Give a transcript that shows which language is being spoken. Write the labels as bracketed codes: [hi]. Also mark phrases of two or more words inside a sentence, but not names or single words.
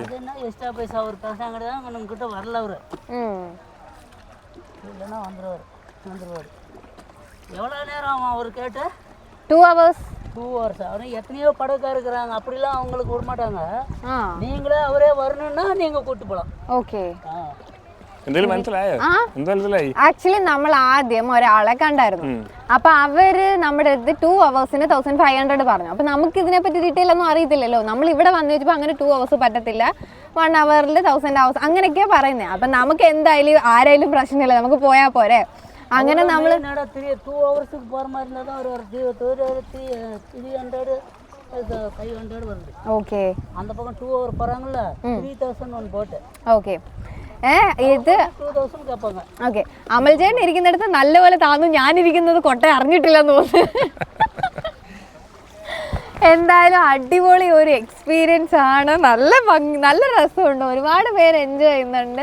[ta] என்ன எக்ஸ்ட்ரா பைசா அவர் பேசாங்கடா நம்ம கிட்ட வரல அவரு. இல்லனா வந்துருவாரு. எவ்வளவு நேரம் ஆகும் அவர் கேட்டு? 2 hours. 2 hours. அவனே எத்தனையோ படக்காரங்க இருக்காங்க, அப்படிலாம் அவங்களுக்கு விட மாட்டாங்க. நீங்களே அவரே வரணும்னா நீங்க கூட்டி போலாம். ஓகே. [ml] ആക്ച്വലി നമ്മൾ ആദ്യം ഒരാളെ കണ്ടായിരുന്നു. അപ്പൊ അവര് നമ്മുടെ അടുത്ത് 2 hours 1500 പറഞ്ഞു. അപ്പൊ നമുക്ക് ഇതിനെ പറ്റി ഡീറ്റെയിൽ ഒന്നും അറിയത്തില്ലല്ലോ. നമ്മൾ ഇവിടെ വന്നു വെച്ചപ്പോ അങ്ങനെ 2 hours പറ്റത്തില്ല, 1 hour 1000 hours അങ്ങനെയൊക്കെയാ പറയുന്നത്. അപ്പൊ നമുക്ക് എന്തായാലും ആരായാലും പ്രശ്നമില്ല, നമുക്ക് പോയാ പോരെ. അങ്ങനെ നമ്മള് [ta] 2 hours പോற மாதிரி இருந்தா தான் ஒரு 500 வருது. ஓகே. அந்த பக்கம் 2 hour போறாங்கல்ல 3000 [en] one boat. [ta] ஓகே. [ml] ഇത് ഓക്കെ. അമൽചേട്ടൻ ഇരിക്കുന്നിടത്ത് നല്ലപോലെ താന്നു, ഞാനിരിക്കുന്നത് കൊട്ട അറിഞ്ഞിട്ടില്ലെന്ന് തോന്നുന്നു. എന്തായാലും അടിപൊളി ഒരു എക്സ്പീരിയൻസ് ആണ്. നല്ല ഭംഗി, നല്ല രസമുണ്ട്, ഒരുപാട് പേര് എൻജോയ് ചെയ്യുന്നുണ്ട്.